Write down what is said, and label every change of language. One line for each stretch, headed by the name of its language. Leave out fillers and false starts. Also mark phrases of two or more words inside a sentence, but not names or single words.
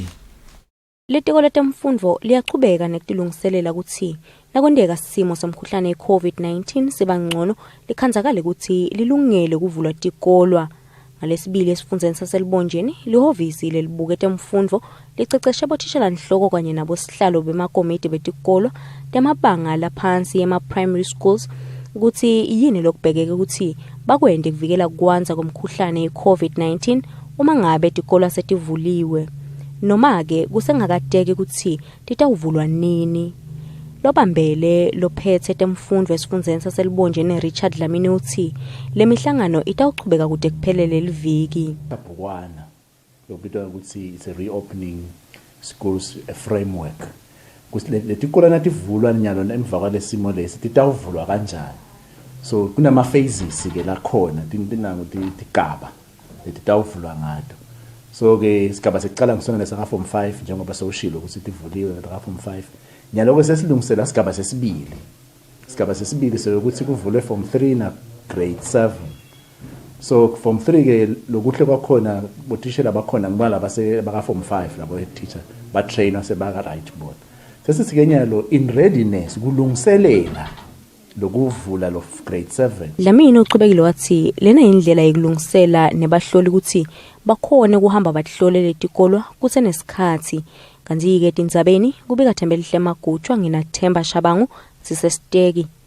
Swati: Litiko letemfundo liyachubeka nekutilungiselela ukuthi nakwendeka simo somkhuhlane we-COVID-19 sibangcono likhandzakale ukuthi lilungele kuvulwa tikolwa. Ngalesibili esifundzeni saselibonjeni lihovisi lelibuke temfundo licecesha bothishela nhloko kanye nabosihlalo bemakomiti betikolwa temabanga laphansi ema-
English: primary schools
Swati: ukuthi yini lokubhekeke ukuthi bakwende kuvikela kwanza komkhuhlane we-COVID-19 uma ngabe tikolwa setivuliwe. Noma-ke kusengakadeki ukuthi titawuvulwa nini. Lobambele lophethe temfundo esifundzeni saselibonjeni Richard Dlamini uthi le mihlangano itawuchubeka kude kuphelele liviki. Tabukwana lokubitwa ukuthi
English: it's a reopening schools framework.
Swati: Letikolo nativulwa nyalo emva kwalesimo lesi titawuvulwa kanjani. So kunama phases ke la khona tinango tigaba letitawuvulwa ngato. So ke sigaba sekuqala ngisona lesa form 5 njengoba sewushilo ukuthi tivuliwe la form 5. Nyalo sesilungisela sigaba sesibili. Sigaba sesibili sokuthi kuvulwe form 3 na grade 7. So form 3 ke lokuhle kwakhona bothishela bakhona ngibala baka form 5 labo teacher ba trainer sebaka
English: right board.
Swati: Sesithi nyalo
English: in readiness
Swati: kulungiselela lokuvula lo grade 7. Dlamini uqhubekile wathi lena indlela yokulungisela nebahloli ukuthi bakhone kuhamba bahlole letikolwa kusenesikhathi. Kanti-ke tindzabeni kubika Thembelihle Magutshwa nginaThemba Shabangu sisesiteki.